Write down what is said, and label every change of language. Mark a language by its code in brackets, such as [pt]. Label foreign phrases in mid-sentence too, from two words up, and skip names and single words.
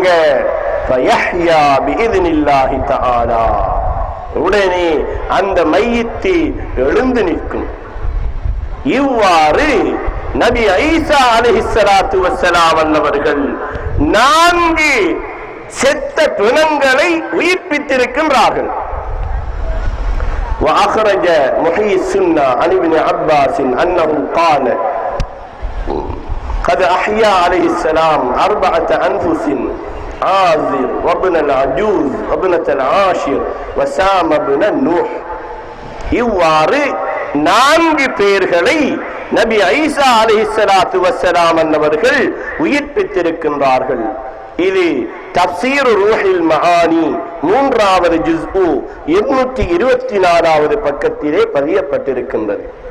[ar] فيحيا بإذن الله تعالى, [ta] உடனே அந்த மையத்து எழுந்து நிற்கும். இவ்வாறு நபி ஈசா [ar] عليه الصلاة والسلام [ta] அவர்கள் 4 செத்த பிணங்களை உயிர்ப்பித்திருக்கின்றார்கள். [ar] وأخرج محيي السنة عن ابن عباس أنه قال قد أحيا عليه السلام 4 أنفس عازر وابن العجوز وابنة العاشر وسام بن نوح. [ta] இவ்வாறு 4 பேர்களை நபி ஈசா [ar] عليه الصلاة والسلام [ta] அவர்கள் உயிர்ப்பித்திருக்கின்றார்கள். இது தப்சீர் ரூஹில் மஆனி 3வது ஜுஸ்உ 224வது பக்கத்திலே பதியப்பட்டிருக்கின்றது.